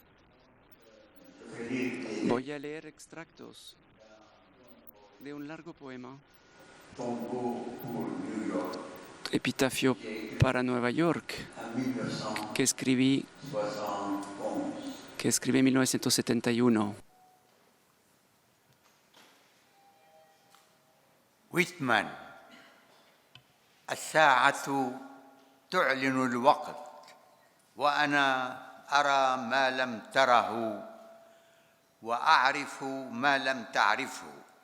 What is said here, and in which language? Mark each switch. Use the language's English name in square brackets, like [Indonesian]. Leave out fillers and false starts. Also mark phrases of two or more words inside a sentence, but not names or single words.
[Spanish] Voy a leer extractos de un largo poema, Epitafio para Nueva York, que escribí en 1971. [Arabic] ويتمان الساعة تعلن الوقت وأنا أرى ما لم تره وأعرف ما لم تعرفه